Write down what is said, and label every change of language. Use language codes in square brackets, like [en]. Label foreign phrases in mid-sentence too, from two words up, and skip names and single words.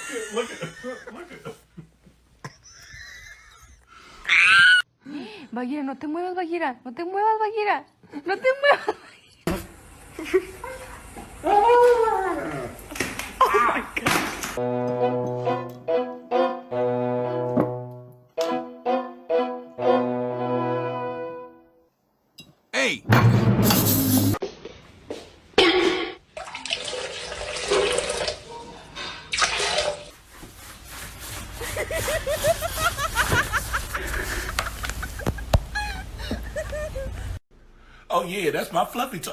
[en] Look at him. [es] Bagheera, no te muevas, Bagheera. No te muevas, Bagheera. No te muevas. [en] Hey! Oh yeah, that's my fluffy toy.